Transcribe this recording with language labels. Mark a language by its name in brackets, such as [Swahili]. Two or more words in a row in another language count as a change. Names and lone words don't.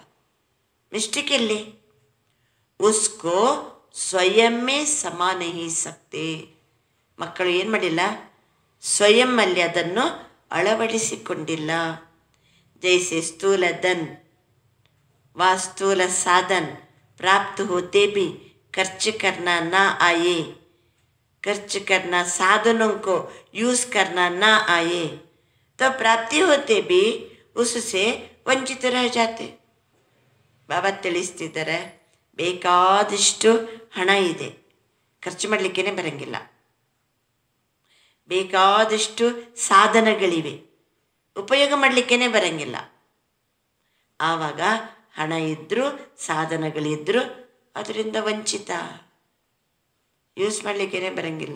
[Kannada] ಮಿಸ್ಟೇಕ್ ಎಲ್ಲಿ? [Hindi] उसको स्वयं में समा नहीं सकते. [Kannada] ಮಕ್ಕಳು ಏನು ಮಾಡಿಲ್ಲ? ಸ್ವಯಂನಲ್ಲಿ ಅದನ್ನು ಅಳವಡಿಸಿಕೊಂಡಿಲ್ಲ. [Hindi] जैसे स्थूल धन व स्थूल साधन प्राप्त होते भी खर्च करना ना आए, खर्च करना साधनों को यूज़ करना ना आए तो प्राप्ति होते भी उससे ವಂಚಿತ रह जाते. [Kannada] ಬಾಬಾ ತಿಳಿಸ್ತಿದ್ದಾರೆ, ಬೇಕಾದಷ್ಟು ಹಣ ಇದೆ, ಖರ್ಚು ಮಾಡಲಿಕ್ಕೇ ಬರೋಂಗಿಲ್ಲ. ಬೇಕಾದಷ್ಟು ಸಾಧನಗಳಿವೆ, ಉಪಯೋಗ ಮಾಡಲಿಕ್ಕೇ ಬರೋಂಗಿಲ್ಲ. ಆವಾಗ ಹಣ ಇದ್ದರೂ ಸಾಧನಗಳಿದ್ದರೂ ಅದರಿಂದ ವಂಚಿತ, ಯೂಸ್ ಮಾಡಲಿಕ್ಕೇ ಬರೋಂಗಿಲ್ಲ.